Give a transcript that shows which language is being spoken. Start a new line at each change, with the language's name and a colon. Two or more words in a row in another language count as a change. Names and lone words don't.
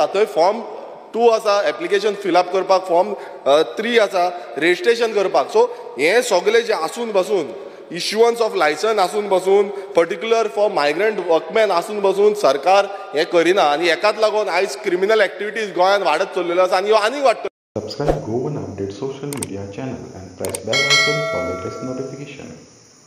Konkani: थंय फॉर्म 2 आसा
English: application fill up
Konkani: करपाक, फॉर्म 3 आसा रेजिस्ट्रेशन करपाक. सो हें सगळें जें आसून बसून
English: issuance of licence
Konkani: आसून बसून
English: particular for migrant workman
Konkani: आसून बसून सरकार हें करिना आनी हेकाच लागून आयज
English: criminal activities
Konkani: गोंयांत वाडत चल्लेल्यो आसा आनी ह्यो आनीक वाडटल्यो.
English: Subscribe Go1 Update social media channel and press bell icon for latest notification.